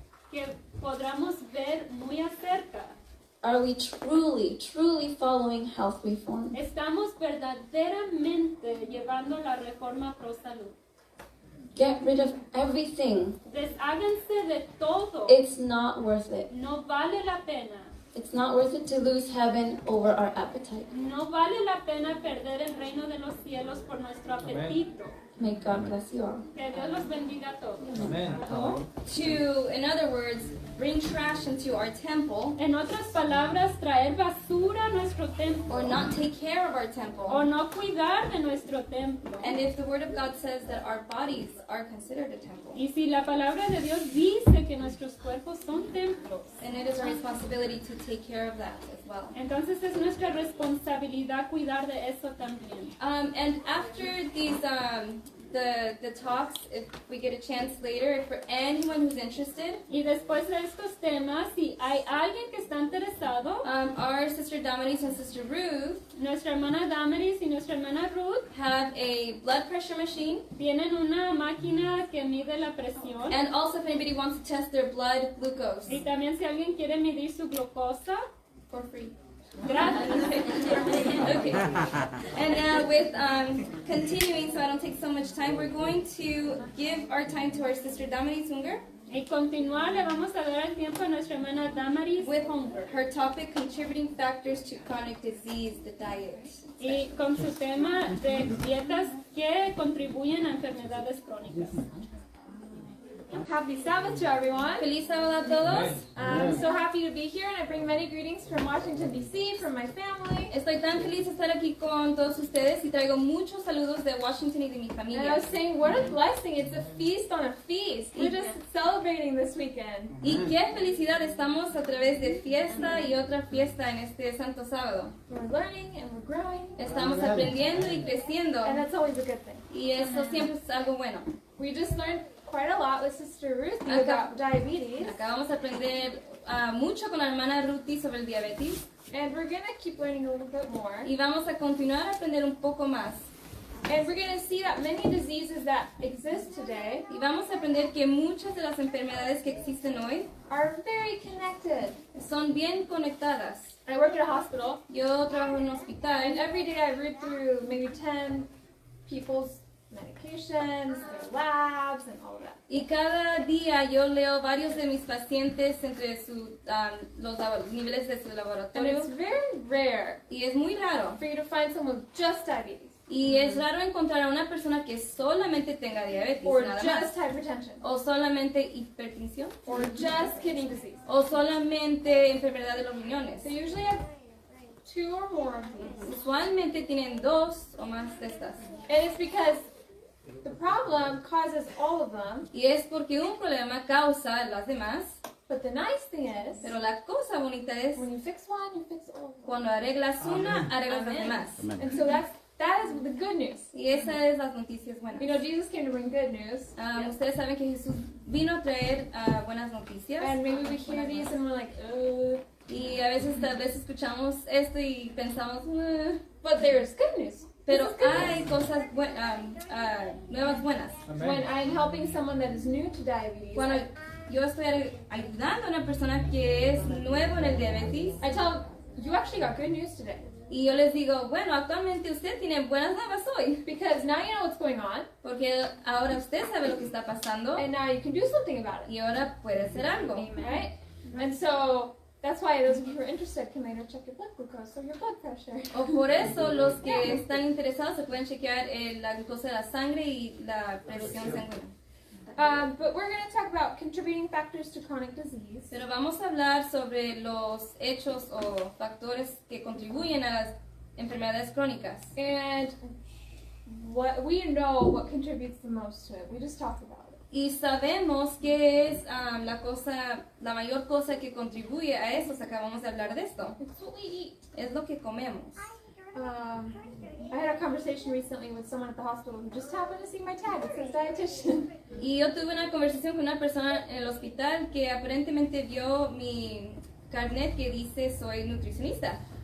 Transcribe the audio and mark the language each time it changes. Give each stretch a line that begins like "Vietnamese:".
Spanish: que podamos ver muy acerca.
English: Are we truly, truly following health reform?
Spanish: Estamos verdaderamente llevando la reforma pro salud.
English: Get rid of everything.
Spanish: Desháganse de todo.
English: It's not worth it.
Spanish: No vale la pena.
English: It's not worth it to lose heaven over our appetite.
Spanish: No vale la pena perder el reino de los cielos por nuestro apetito.
English: May God bless you all.
Spanish: Que Dios los bendiga a todos.
English: Amen. To, in other words, bring trash into our temple
Spanish: En otras palabras, traer basura a nuestro templo.
English: or not take care of our
Spanish: O
English: temple.
Spanish: no cuidar de nuestro templo.
English: And if the Word of God says that our bodies are considered a temple,
Spanish: Y si la palabra de Dios dice que nuestros cuerpos son templos,
English: then it is our responsibility to take care of that as well.
Spanish: entonces es nuestra responsabilidad cuidar de eso también.
English: And after these, the talks, if we get a chance later, for anyone who's interested,
Spanish: Y después de estos temas, si hay alguien que está interesado,
English: our sister Damaris and sister Ruth
Spanish: nuestra hermana Damaris y nuestra hermana Ruth
English: have a blood pressure machine.
Spanish: tienen una máquina que mide la presión.
English: And also, if anybody wants to test their blood glucose
Spanish: Y también si alguien quiere medir su glucosa,
English: for free.
Spanish: gratis.
English: Okay. And with continuing, so I don't take so much time, we're going to give our time to our sister Damaris Unger
Spanish: Y continuar, le vamos a dar el tiempo a nuestra hermana Damaris
English: with Hunger. her topic, contributing factors to chronic disease, the diet.
Spanish: Y con su tema de dietas que contribuyen a enfermedades crónicas.
English: Happy Sabbath to everyone.
Spanish: Feliz sábado a todos.
English: I'm so happy to be here, and I bring many greetings from Washington, D.C., from my family.
Spanish: Estoy tan feliz de estar aquí con todos ustedes y traigo muchos saludos de Washington y de mi
English: And I
Spanish: familia.
English: was saying, what a blessing. It's a feast on a feast. We're just celebrating this weekend.
Spanish: Y qué felicidad, estamos a través de fiesta y otra fiesta en este santo sábado.
English: We're learning and we're growing,
Spanish: Estamos aprendiendo y creciendo
English: and that's always a good thing.
Spanish: y eso siempre es algo bueno.
English: We just learned quite a lot with Sister Ruth
Spanish: Acá-
English: about diabetes,
Spanish: Acabamos de aprender mucho con la hermana Ruthie sobre el diabetes
English: and we're going to keep learning a little bit more.
Spanish: y vamos a continuar a aprender un poco más.
English: And we're going to see that many diseases that exist today
Spanish: Y vamos a aprender que muchas de las enfermedades que existen hoy
English: are very connected.
Spanish: son bien conectadas.
English: I work at a hospital,
Spanish: Yo trabajo en un
English: and
Spanish: hospital
English: every day I read through maybe 10 people's medications, their labs, and all of that.
Spanish: y cada día yo leo varios de mis pacientes entre los niveles de su
English: And
Spanish: laboratorio
English: it's very rare
Spanish: y es muy raro.
English: for you to find someone with just diabetes
Spanish: Y es raro encontrar a una persona que solamente tenga diabetes,
English: or
Spanish: nada más.
English: just hypertension
Spanish: O solamente hipertensión.
English: or just kidney disease.
Spanish: O solamente enfermedad de los riñones.
English: They usually have 2 or more of these.
Spanish: Usualmente tienen 2 o más de estas.
English: And it's because the problem causes all of them,
Spanish: Y es porque un problema causa las demás.
English: but the nice thing is,
Spanish: Pero la cosa bonita es
English: when you fix one, you fix all of them.
Spanish: cuando arreglas una, arreglas las demás.
English: Amen. And so that is the good news.
Spanish: Y esa es las noticias buenas.
English: You know, Jesus came to bring good news.
Spanish: Ustedes saben que Jesús vino a traer buenas noticias.
English: And maybe we hear these and we're like,
Spanish: Y a veces tal vez escuchamos esto y pensamos,
English: but there's good news.
Spanish: pero
English: This is good
Spanish: hay
English: news.
Spanish: cosas nuevas buenas.
English: When I'm helping someone that is new to diabetes,
Spanish: Cuando yo estoy ayudando a una persona que es nuevo en el diabetes
English: I tell them, you actually got good news today.
Spanish: y yo les digo, bueno, actualmente usted tiene buenas nuevas hoy,
English: Because now you know what's going on,
Spanish: porque ahora usted sabe lo que está pasando
English: and now you can do something about it.
Spanish: y ahora puede hacer algo.
English: Right? And so that's why those of you who are interested can later check your blood glucose or your blood pressure.
Spanish: O por eso los que están interesados se pueden chequear la glucosa de la sangre y la presión sanguínea.
English: But we're going to talk about contributing factors to chronic disease.
Spanish: Pero vamos a hablar sobre los hechos o factores que contribuyen a las enfermedades crónicas.
English: And what we know what contributes the most to it. We just talked about it.
Spanish: Y sabemos que es la mayor cosa que contribuye a eso. Acabamos de hablar de esto.
English: It's what we eat.
Spanish: Es lo que comemos.
English: I had a conversation recently with someone at the hospital who just happened to see my tag. It says dietitian.
Spanish: Y yo tuve una conversación con una persona en el hospital que aparentemente vio mi carnet que dice soy nutricionista.